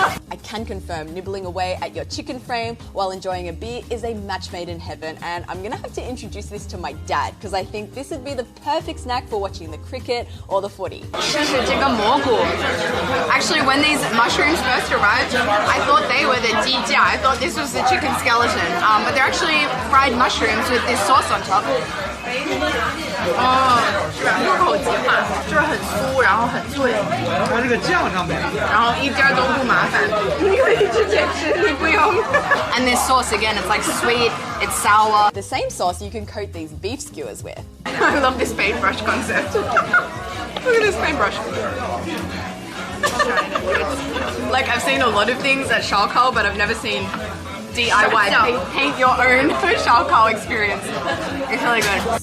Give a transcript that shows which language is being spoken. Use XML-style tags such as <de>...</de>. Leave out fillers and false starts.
<en>I can confirm nibbling away at your chicken frame while enjoying a beer is a match made in heaven, and I'm gonna have to introduce this to my dad because I think this would be the perfect snack for watching the cricket or the footy.</en> <zh>这是这个蘑菇。</zh> <en>Actually, when these mushrooms first arrived, I thought they were the jijia. I thought this was the chicken skeleton, but they're actually fried mushrooms with this sauce on top.</en> <zh>哦，入口即化，就是很酥，然后很脆。它这个酱上面，然后一点都不麻烦，你可以直接吃，你不用。</zh> <en>And this sauce again, it's like sweet, it's sour. The same sauce you can coat these beef skewers with. I love this paintbrush concept. Look at this paintbrush. Like I've seen a lot of things at shaokao, but I've never seen DIY paint your own shaokao experience. It's really good.</en>